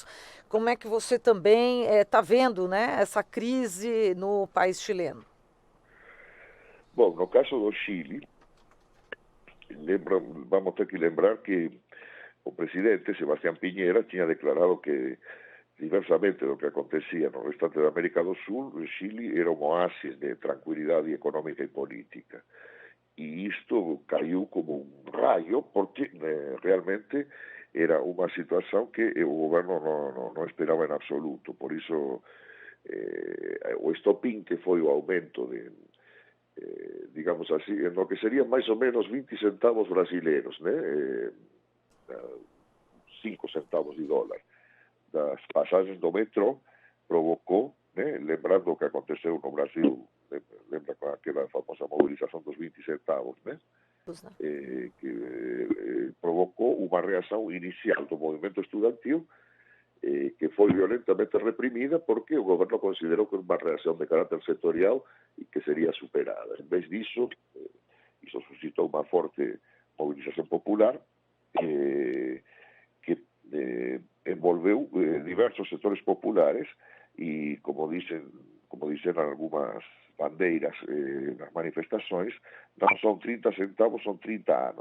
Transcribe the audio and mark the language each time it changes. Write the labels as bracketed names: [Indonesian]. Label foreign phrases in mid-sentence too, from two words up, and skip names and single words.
[Portuguese] Como é que você também está vendo, né, essa crise no país chileno? Bom, no caso do Chile, vamos ter que lembrar que o presidente Sebastián Piñera tinha declarado que, diversamente do que acontecia no restante da América do Sul, o Chile era un oasis de tranquilidade económica e política. [Galician] E isto caiu como un rayo porque realmente era unha situación que o goberno non esperaba en absoluto. Por iso o estopín que foi o aumento de digamos así, [Spanish] en lo que serían [Galician] máis ou menos 20 centavos brasileiros, né? 5 centavos de dólar das pasagens do metro provocou, né? Lembrando o que aconteceu no Brasil, lembra con aquela famosa movilización dos 20 centavos, né? Que provocou unha reacción inicial do movimento estudantil que foi violentamente reprimida porque o goberno considerou que era unha reacción de carácter sectorial e que sería superada. En vez disso, iso suscitou unha forte movilización popular que envolveu diversos sectores populares e, como dicen algunhas bandeiras nas manifestações, non son 30 centavos, son 30 anos.